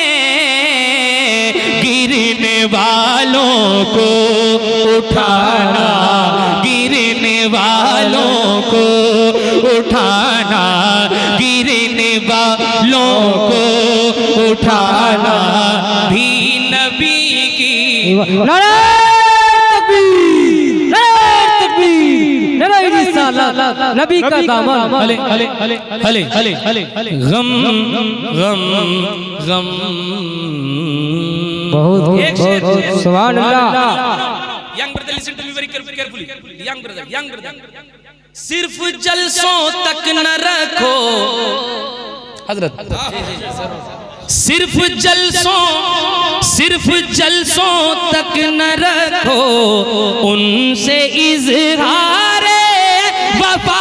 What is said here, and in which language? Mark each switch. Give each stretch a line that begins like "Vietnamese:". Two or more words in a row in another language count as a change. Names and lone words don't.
Hindi: गिरने वालों को उठाना, गिरने वालों को उठाना, गिरने वालों को उठाना भी नबी की। नारे तकबीर, नारे तकबीर, नारे रिसालत, नबी का दामन। हले हले हले हले हले हले गम गम गम। बहुत
Arabic: سبحان الله.
English: Young brother, listen to me very carefully. Young brother.
Hindi: सिर्फ जलसों तक न रखो हजरत, सिर्फ जलसों तक न रखो, उनसे इज़हारे वफा।